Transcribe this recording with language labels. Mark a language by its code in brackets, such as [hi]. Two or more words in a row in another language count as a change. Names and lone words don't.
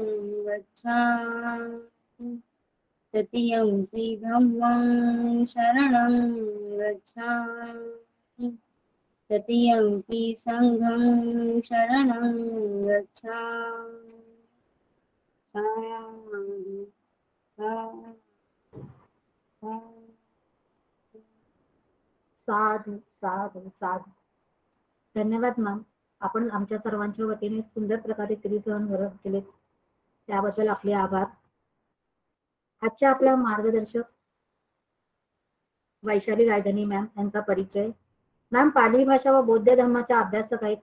[pi] गच्छामि तृतीयंपि धम्मं शरणं गच्छामि तृतीयंपि संघं शरणं गच्छामि साधू साधू साधू. [mr] धन्यवाद मॅम. आपण आमच्या सर्वांच्या वतीने सुंदर प्रकारे त्रिसहन वर्णन केले, त्याबद्दल आपले आभार. आजच्या आपल्या मार्गदर्शक वैशाली रायधनी मॅम यांचा परिचय. मॅम पाली भाषा व बौद्ध धर्माच्या अभ्यासक आहेत.